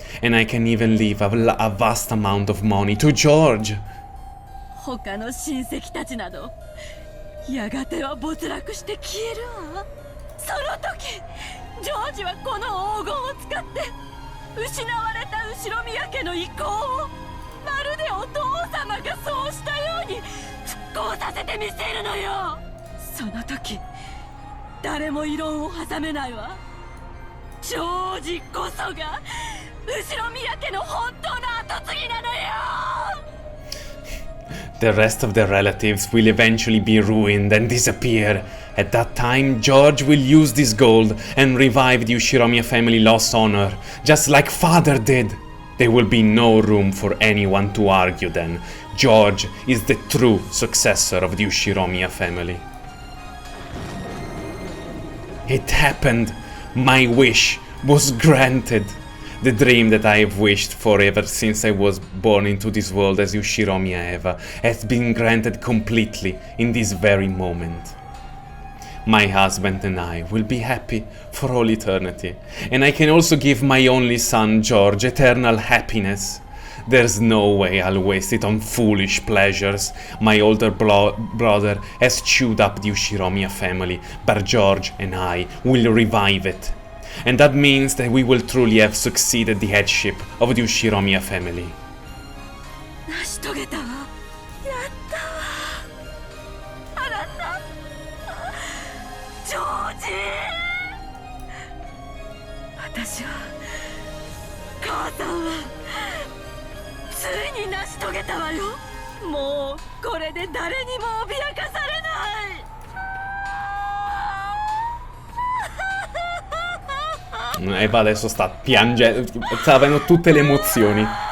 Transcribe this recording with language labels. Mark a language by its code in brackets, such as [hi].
[en] And I can even leave a vast amount of money to George. [ja] 他の親戚たちなどやがては没落して消えるわ。その時ジョージはこの黄金を使って失われた後宮家の意向をまるでお父様がそうしたように復興させてみせるのよ。その時誰も異論を挟めないわ。ジョージこそが後宮家の本当の跡継ぎなのよ。 [en] The rest of the relatives will eventually be ruined and disappear. At that time, George will use this gold and revive the Ushiramiya family lost honor, just like father did. There will be no room for anyone to argue then. George is the true successor of the Ushiramiya family. It happened. My wish was granted. The dream that I have wished for ever since I was born into this world as Ushiramiya Eva has been granted completely in this very moment. My husband and I will be happy for all eternity, and I can also give my only son George eternal happiness. There's no way I'll waste it on foolish pleasures. My older brother has chewed up the Ushiramiya family, but George and I will revive it. And that means that we will truly have succeeded the headship of the Ushiromiya family. [ja] 成し遂げたわ。やったわ。あなた、ジョージ。私は、母さんは、ついに成し遂げたわよ。もうこれで誰にも脅かされない。 [it] Eva adesso sta piangendo, sta avendo tutte le emozioni.